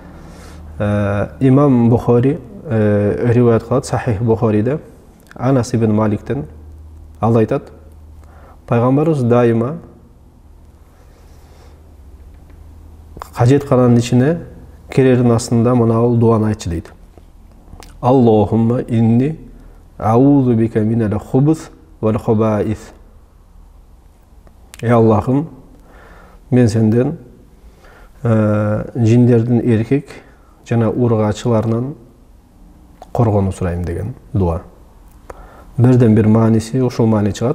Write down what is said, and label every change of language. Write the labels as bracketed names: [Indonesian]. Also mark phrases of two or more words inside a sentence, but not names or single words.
[Kyrgyz] Имам Бухари риваят кылат, Сахих Бухариде, Анас ибн Маликтен ал айтат, пайгамбарыбыз дайыма кажеткананын ичине кирердин астында мынабул дуаны айтчу дейт. [Arabic] اللهم إني أعوذ بك من الخبث والخبائث. [Kyrgyz] Аллахым, мен сенден жиндердин эркек жана ургачыларынан коргонуу сурайм деген дуа. Бирден бир мааниси, ошол маани чыгат.